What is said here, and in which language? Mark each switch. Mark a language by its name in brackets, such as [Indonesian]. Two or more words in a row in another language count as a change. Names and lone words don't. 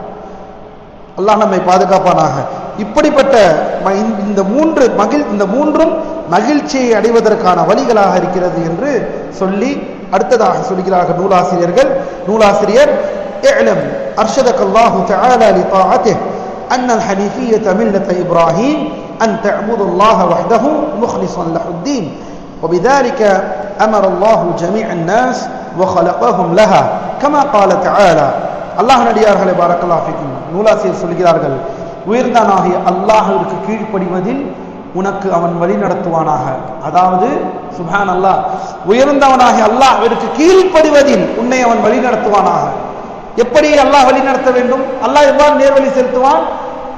[Tamil] அல்லாஹ் நம்மை பாதுகாப்பானாக. இப்படிப்பட்ட இந்த மூன்றும் மகிழ்ச்சியை அடைவதற்கான வழிகளாக இருக்கிறது என்று சொல்லி அடுத்ததாக சொல்கிறார்கள் நூலாசிரியர், [Arabic] اعلم أرشدك الله تعالى لطاعته أن الحنيفية ملة إبراهيم أن تعبد الله وحده مخلصا له الدين وبذلك أمر الله جميع الناس وخلقهم لها كما قال تعالى. [Tamil] அல்லாஹ் நடிகார்களே, [Arabic] بارك الله فيكم. [Tamil] நூலாசிரியர் சொல்கிறார்கள், உயர்ந்தானாகிய அல்லாஹ்விற்கு கீழ்ப்படிவதில் உனக்கு அவன் வழி நடத்துவானாக. அதாவது [Arabic] سبحان الله, [Tamil] உயர்ந்தவனாகிய அல்லாஹ்விற்கு கீழ்ப்படிவதில் உன்னை அவன் வழி நடத்துவானாக. எப்படி அல்லாஹ் வழி நடத்த வேண்டும்? அல்லாஹ் எவ்வாறு நேர்வழி செலுத்துவான்?